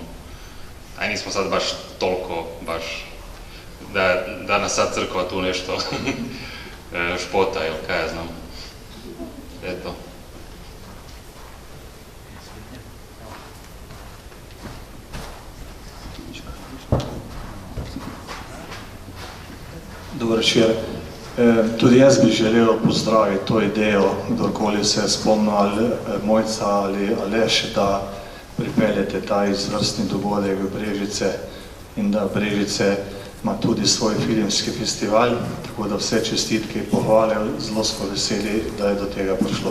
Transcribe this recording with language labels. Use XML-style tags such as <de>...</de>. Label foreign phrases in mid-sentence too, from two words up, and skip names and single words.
<hr>A nismo sad baš toliko, da nas sad crkva tu nešto špota ili kaj ja znam. Eto. Dobar večer.</hr> <sl>Tudi jaz bi želel pozdraviti to idejo, kdorkoli se je spomnil, ali Mojca ali Aleš, da pripeljete ta izvrstni dogodek v Brežice in da Brežice ima tudi svoj filmski festival, tako da vse čestitke in pohvale, zelo smo veseli, da je do tega prišlo.</sl>